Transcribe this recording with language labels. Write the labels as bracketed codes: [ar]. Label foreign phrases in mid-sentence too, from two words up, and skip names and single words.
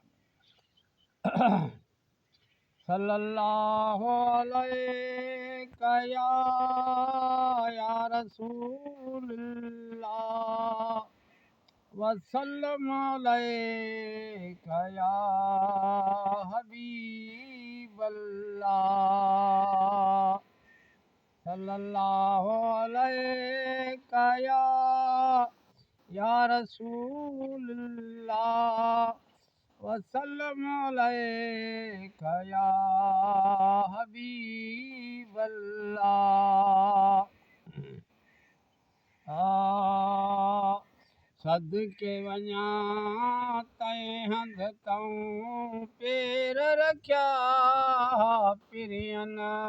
[ar] صلى الله عليك يا رسول الله وسلم عليك يا حبيب الله. صلى الله عليك يا رسول الله وسلم عليك يا حبيب الله. [sd] सदके वञा तंहिं हंधि तऊं पेर रखिया पिरियन।